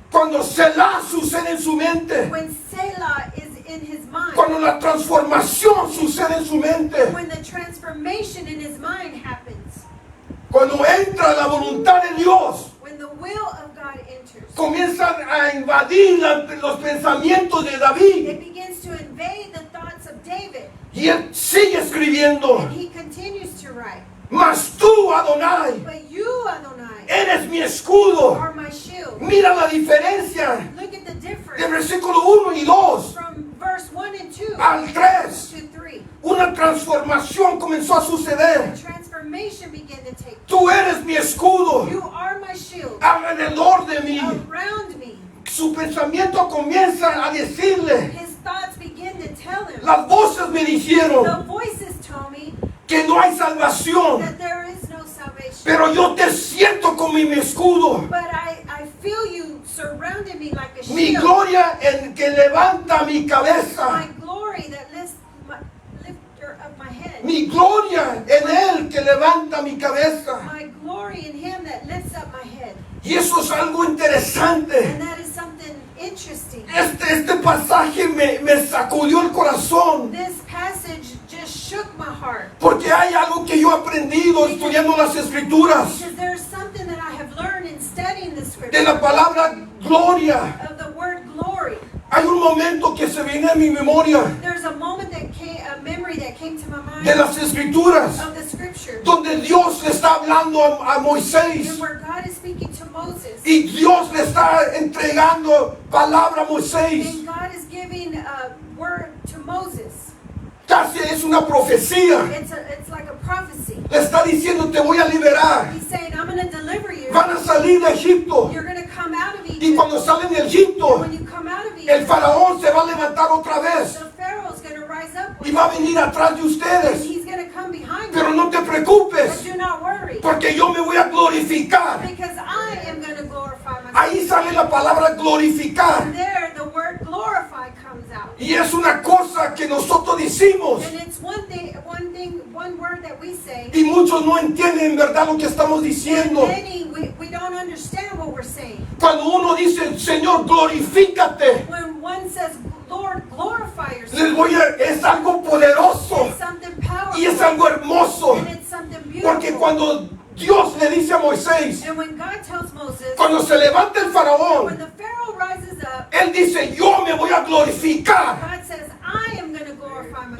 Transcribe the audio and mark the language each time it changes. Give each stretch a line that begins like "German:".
Spanish: cuando Selah sucede en su mente,
English: when Selah is in his mind.
Spanish: cuando la transformación sucede en su mente,
English: When the transformation in his mind happens.
Spanish: cuando entra la voluntad de Dios,
English: When the will of God enters.
Spanish: comienzan a invadir los pensamientos de David
English: It begins to invade the thoughts of David.
Spanish: y él sigue escribiendo,
English: And he continues to write.
Spanish: mas tú, Adonai,
English: But you, Adonai,
Spanish: eres mi escudo.
English: are my shield.
Spanish: Mira la diferencia
English: Look at the
Spanish: de
English: difference
Spanish: versículo 1 y 2
English: from verse 1 and 2
Spanish: al 3.
English: to 3.
Spanish: Una transformación comenzó a suceder.
English: Transformation began to take place.
Spanish: Tú eres mi escudo
English: You are my shield
Spanish: alrededor de mí.
English: around me.
Spanish: Su pensamiento comienza a decirle,
English: His thoughts begin to tell him.
Spanish: las voces me dijeron
English: The voices told me
Spanish: que no hay salvación,
English: that there is no salvation.
Spanish: pero yo te siento como mi escudo.
English: But I feel you surrounding me like a a
Spanish: Mi
English: shield.
Spanish: gloria en que levanta mi cabeza.
English: My glory that lifts my lifter of my head.
Spanish: Mi gloria en Él que levanta mi cabeza.
English: My glory in Him that lifts up my head.
Spanish: Y eso es algo interesante.
English: And that is something interesting.
Spanish: Este pasaje me sacudió el corazón.
English: This passage just shook my heart.
Spanish: Porque hay algo que yo he aprendido estudiando las Escrituras.
English: Because there's something that I have learned in studying the
Spanish: De
English: scripture
Spanish: la palabra gloria.
English: of the word glory.
Spanish: Hay un momento que se viene a mi memoria
English: There's a moment that came, a memory that came to my mind
Spanish: de las Escrituras.
English: of the scripture.
Spanish: Donde Dios le está hablando a
English: And
Spanish: Moisés.
English: where God is speaking to Moses.
Spanish: Y Dios le está entregando palabra a Moisés.
English: And God is giving a word to Moses.
Spanish: Casi es una profecía.
English: It's like a prophecy.
Spanish: Le está diciendo, te voy a liberar.
English: He's saying, I'm going to deliver you.
Spanish: Van a salir de Egipto.
English: You're going to come out of
Spanish: Y
English: Egypt.
Spanish: cuando salen de
English: And
Spanish: Egipto,
English: when you come out of
Spanish: el
English: Egypt,
Spanish: faraón se va a levantar otra vez.
English: the Pharaoh's going to rise up
Spanish: Y va a venir atrás de
English: and
Spanish: ustedes.
English: he's going to come behind
Spanish: Pero
English: you.
Spanish: no te
English: But
Spanish: preocupes,
English: do not worry.
Spanish: porque yo me voy a glorificar.
English: Because I am going to glorify myself.
Spanish: Ahí sale la palabra glorificar.
English: And there the word glorify comes out.
Spanish: Y es una cosa que nosotros decimos.
English: And it's one word that we say.
Spanish: Y muchos no entienden en verdad lo que estamos
English: And
Spanish: diciendo.
English: many, we don't understand what we're saying.
Spanish: Cuando uno dice, Señor, glorifícate,
English: When one says, Lord, glorify
Spanish: les
English: yourself,
Spanish: es algo poderoso
English: it's something powerful.
Spanish: y es algo hermoso.
English: And it's something beautiful.
Spanish: Porque cuando Dios le dice a Moisés,
English: And when God tells Moses,
Spanish: cuando se levanta el
English: when
Spanish: faraón,
English: the Pharaoh rises up,
Spanish: él dice, yo me voy a glorificar.
English: God says, I am going to glorify myself.